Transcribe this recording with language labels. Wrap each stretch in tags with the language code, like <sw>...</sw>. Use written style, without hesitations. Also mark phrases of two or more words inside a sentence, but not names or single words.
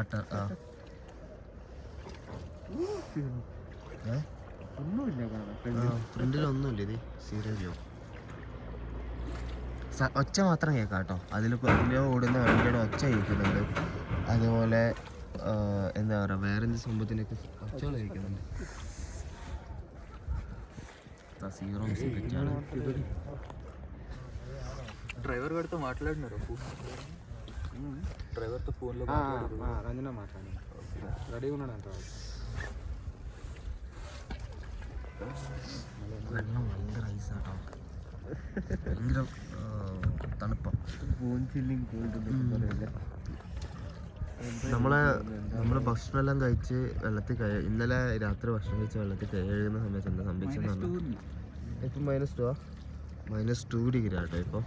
<ml>ഫ്രണ്ടിലൊന്നുമില്ല, ഇത് സീരിയലോ ഒച്ച മാത്രം കേൾക്കാം കേട്ടോ. അതിൽ ഓടുന്ന വണ്ടിയുടെ ഒച്ച കേൾക്കുന്നുണ്ട്. അതുപോലെ എന്താ പറയുക, വേറെ എന്ത് സംഭവത്തിനൊക്കെ ഒച്ചകൾ കേൾക്കുന്നുണ്ട്.</ml> <te>సీరో పెట్టాడు. డ్రైవర్ గారితో మాట్లాడినారు, డ్రైవర్తో ఫోన్లో రంజన మాట్లాడి రెడీగా ఉన్నాడంట.</te> <ml>വെള്ളം ഭയങ്കര ഐസാട്ടോ, ഭയങ്കര തണുപ്പാണ്. നമ്മള് ഭക്ഷണമെല്ലാം കഴിച്ച് വെള്ളത്തിൽ ഇന്നലെ രാത്രി ഭക്ഷണം കഴിച്ച് വെള്ളത്തിൽ കഴുകുന്ന സമയത്ത് എന്താ സംഭവിച്ചെന്ന് പറഞ്ഞാൽ ഇപ്പം -2 ഡിഗ്രി ആട്ടോ ഇപ്പോൾ.</ml>